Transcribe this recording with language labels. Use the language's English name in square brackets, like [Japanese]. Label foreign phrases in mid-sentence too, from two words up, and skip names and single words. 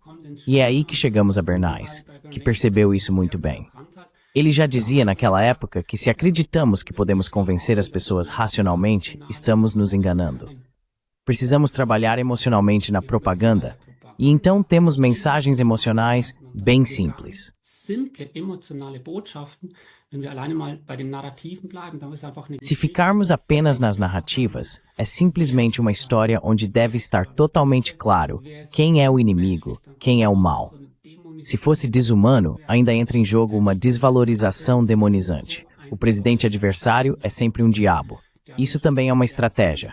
[Portuguese] E é aí que chegamos a Bernays, que percebeu isso muito bem. Ele já dizia naquela época que se acreditamos que podemos convencer as pessoas racionalmente, estamos nos enganando. Precisamos trabalhar emocionalmente na propaganda, e então temos mensagens emocionais bem simples. [German] simple emotionale Botschaften, wenn wir alleine mal bei den Narrativen bleiben, dann ist einfach eine [Portuguese] Se ficarmos apenas nas narrativas, é simplesmente uma história onde deve estar totalmente claro quem é o inimigo, quem é o mal. Se fosse desumano, ainda entra em jogo uma desvalorização demonizante. O presidente adversário é sempre um diabo. Isso também é uma estratégia.